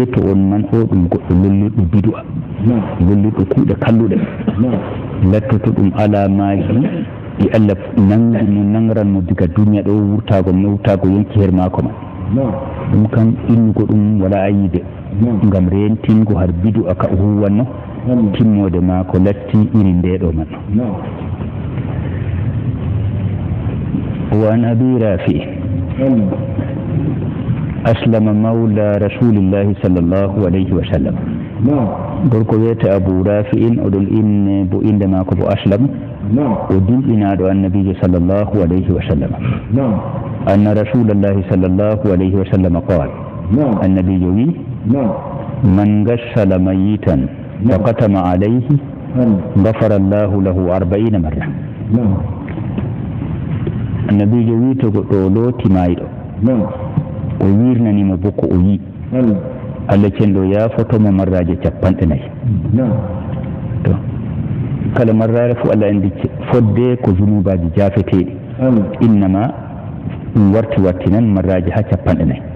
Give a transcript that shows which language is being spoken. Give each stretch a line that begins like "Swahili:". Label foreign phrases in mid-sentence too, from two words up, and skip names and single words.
Fula: to on man o ɗum goɗɗo lolluɗo bidu'a lolluɗo kuuɗe kalluɗe lattoto ɗum alamaji ɗi allah nangi mo nangranmo diga duniya ɗo wurtago yonki her maako man ɗum kam innugo ɗum wala ayide ngam rentingo har bidu'a ka o huwanno timmode maako latti iri ndeɗo man
Arabic: وعن أبي رافع أسلم مولى رسول الله صلى الله عليه وسلم gorko
Fula: wiyete Abu Rafi'in oɗon inne bo inde maako bo Aslam o dilɗinaɗo annabijo
Arabic: صلى الله عليه وسلم أن رسول الله صلى الله عليه وسلم قال
Fula: annabijo wi
Arabic: من غسل ميتا فكتم عليه غفر الله له 40 مرة
Fula: annabijo wi to goɗɗo looti mayɗo o wirnanimo bo ko o yi Allah cenɗo yafotomo marraje 40 to kala marrare fu Allah andi fodde ko zunubaji jafeteɗi innama ɗum warti nan marraje ha 40